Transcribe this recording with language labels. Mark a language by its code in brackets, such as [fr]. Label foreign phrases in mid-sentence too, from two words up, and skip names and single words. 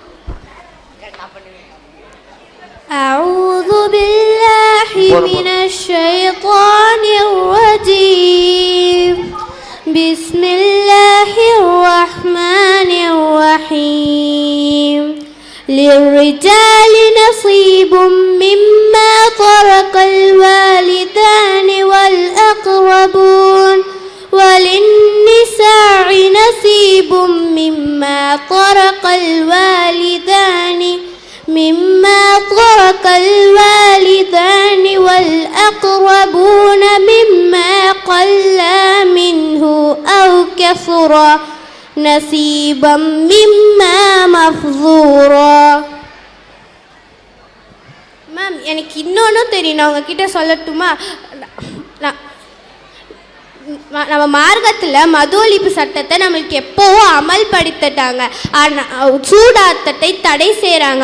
[ar] أعوذ بالله من الشيطان الرجيم. بسم الله الرحمن الرحيم. للرجال نصيب مما ترك الوالدان والأقربون وللنساء نصيب مما ترك الوالدان والأقربون مما قل منه أو كثر نصيبا مما مفضورا. [ta] மேம் எனக்கு இன்னொன்று தெரியும், நான் உங்ககிட்ட சொல்லட்டுமா? நம்ம மார்க்கத்தில் மது ஒழிப்பு சட்டத்தை நம்மளுக்கு எப்போவோ அமல்படுத்திட்டாங்க. ஆனால் சூதாட்டத்தை தடை செய்கிறாங்க.